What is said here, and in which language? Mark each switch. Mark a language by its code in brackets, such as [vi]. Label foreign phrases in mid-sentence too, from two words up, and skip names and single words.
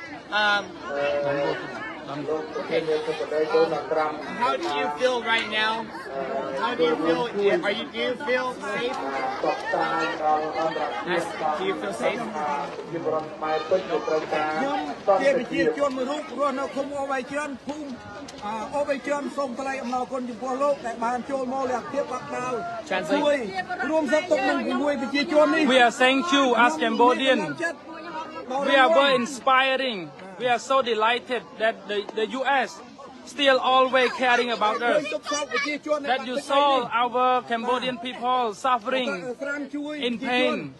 [en] Okay. How do you feel right now? How do you feel? Do you feel safe? Do you feel safe? [km] ជាប្រជាជនមួយរូបរស់នៅឃុំអូវៃជឿនភូមិអូវៃជឿនសូមថ្លែងអំណរគុណចំពោះលោកដែលបានចូលមកលក្ខភាពបាក់ដាវជួយរួមសុខទុក្ខនឹងជាមួយប្រជាជននេះ [en] We are thank you as Cambodian. We are very inspiring. We are so delighted that the U.S. still always caring about us. That you saw our Cambodian people suffering in pain.